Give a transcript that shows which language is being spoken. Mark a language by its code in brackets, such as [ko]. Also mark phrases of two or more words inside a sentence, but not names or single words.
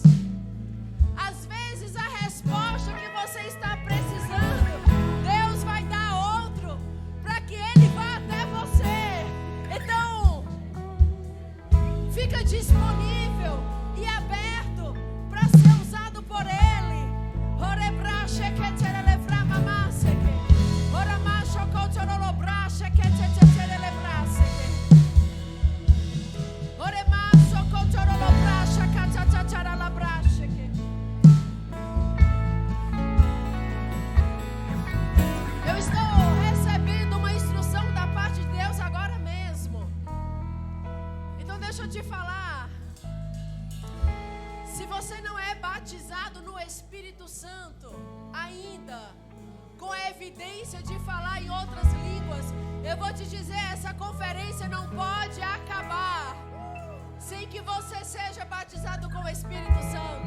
[pt] Às vezes a resposta que você está precisando, Deus vai dar outro, para que Ele vá até você. Então, fica disponível e aberto para ser usado por Ele. Orebrache que terelevra mamasse que oramacho cotorolobrache que terelebrasse que oremasso cotorolobrache catatataralabrache que. Eu estou recebendo uma instrução da parte de Deus agora mesmo. Então deixa eu te falar. Se você não é batizado no Espírito Santo ainda, com a evidência de falar em outras línguas, eu vou te dizer, essa conferência não pode acabar sem que você seja batizado com o Espírito Santo.